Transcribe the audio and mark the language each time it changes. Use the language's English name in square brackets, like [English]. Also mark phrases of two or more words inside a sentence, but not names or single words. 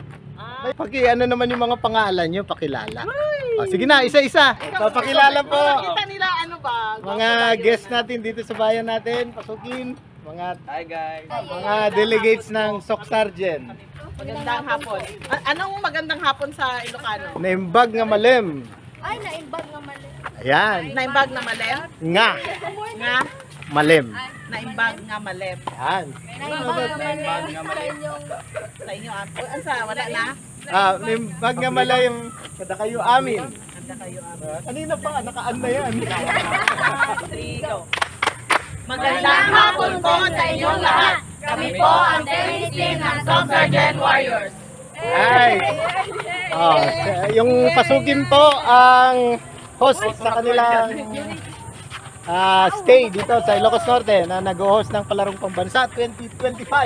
[Filipino] Ano naman yung mga pangalan nyo, pakilala. Sige na, isa-isa. Papakilala po. Kita nila ano ba? Mga guests natin dito sa bayan natin, pasukin. [English] Hi guys. [Filipino] Mga delegates ng Soc Sergeant. Magandang hapon. Anong magandang hapon sa Ilocano? [Iloko] Naimbag nga malem. Ay, naimbag nga mali. [Filipino] Ayan. [Iloko] Naimbag na malem? Nga. Nga? Malem. Naimbag nga malem. [Filipino] Ayan. [Iloko] Naimbag nga mali. [Filipino] Sa inyo, ansa, wala na? [Iloko] Naimbag nga malem. Kada kayo amin. [Filipino] Handa kayo. Kanina pa, nakaan na yan. 3, go. Magandang hapon po sa inyong lahat. Kami po ang [English] tennis team [Filipino] ng Soc Sergeant Warriors. Ay. Yung pasukin po ang host sa kanilang stay dito sa Ilocos Norte na nag-host ng Palarong Pambansa 2025.